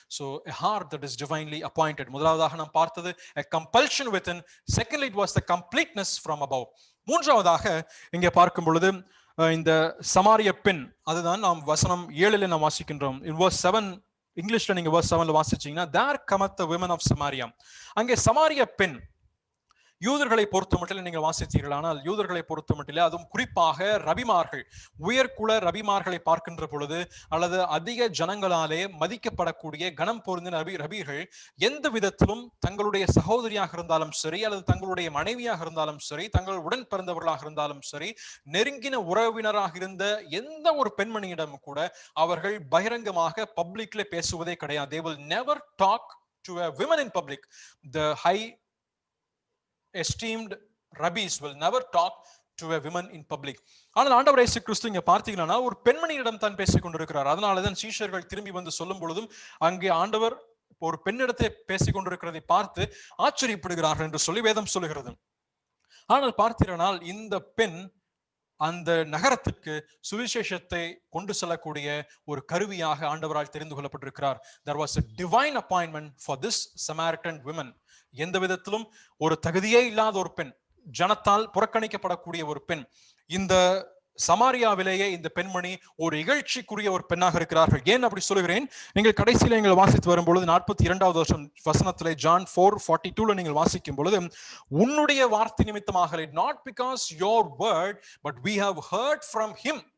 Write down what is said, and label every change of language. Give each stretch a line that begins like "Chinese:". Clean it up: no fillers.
English: So a heart that is divinely appointed.
Tamil: முதலாவதாக நாம் பார்த்தது
English: a compulsion within. Secondly, it was the completeness from above.
Tamil: மூன்றாவதாக இங்கே பார்க்கும் பொழுது இந்த சமாரிய பெண், அதுதான் நாம் வசனம் 7ல நாம் வாசிக்கின்றோம்.
English: In verse 7
Tamil: இங்கிலீஷ்ல நீங்க
English: verse 7ல
Tamil: வாசிச்சீங்கன்னா
English: there cometh the women of Samaria.
Tamil: அங்கே சமாரிய பெண் யூதர்களை பொறுத்த மட்டில் நீங்கள் வாசித்தீர்கள். ஆனால் யூதர்களை பொறுத்த மட்டில், அதுவும் குறிப்பாக ரபிமார்கள், உயர்குல ரபிமார்களை பார்க்கின்ற பொழுது அல்லது அதிக ஜனங்களாலே மதிக்கப்படக்கூடிய கனம் பொருந்தின ரபிகள் எந்த விதத்திலும் தங்களுடைய சகோதரியாக இருந்தாலும் சரி, அல்லது தங்களுடைய மனைவியாக இருந்தாலும் சரி, தங்கள் உடன் பிறந்தவர்களாக இருந்தாலும் சரி, நெருங்கின உறவினராக இருந்த எந்த ஒரு பெண்மணியிடம் கூட அவர்கள் பகிரங்கமாக பப்ளிக்ல பேசுவதே கிடையாது.
English: They will never talk to a woman in public. The high esteemed rabbis will never talk to a woman in public.
Tamil: ஆனால் ஆண்டவர் இயேசு கிறிஸ்து இங்க பார்த்தீங்கன்னா ஒரு பெண்மணியிடம் தான் பேசிக் கொண்டிருக்கிறார். அதனாலதான் சீஷர்கள் திரும்பி வந்து சொல்லும் பொழுதும் அங்கே ஆண்டவர் ஒரு பெண்ணிடத்தை பேசிக் கொண்டிருக்கிறதை பார்த்து ஆச்சரியப்படுகிறார்கள் என்று சொல்லி வேதம் சொல்லுகிறது. ஆனால் பார்த்தீர்கள், இந்த பெண் அந்த நகரத்துக்கு சுவிசேஷத்தை கொண்டு செல்லக்கூடிய ஒரு கருவியாக ஆண்டவரால் தெரிந்து கொள்ளப்பட்டிருக்கிறார்.
English: There was a divine appointment for this Samaritan woman.
Tamil: எந்த விதத்திலும் ஒரு தகுதியே இல்லாத ஒரு பெண், ஜனத்தால் புறக்கணிக்கப்படக்கூடிய ஒரு பெண், இந்த சமாரியாவிலேயே இந்த பெண்மணி ஒரு இகழ்ச்சிக்குரிய ஒரு பெண்ணாக இருக்கிறார்கள். ஏன் அப்படி சொல்லுகிறேன்? நீங்கள் கடைசியில நீங்கள் வாசித்து வரும்பொழுது 42வது வசனத்திலே John 4:42 நீங்கள் வாசிக்கும் பொழுது, உன்னுடைய வார்த்தை நிமித்தமாக,
English: not because your word but we have heard from him.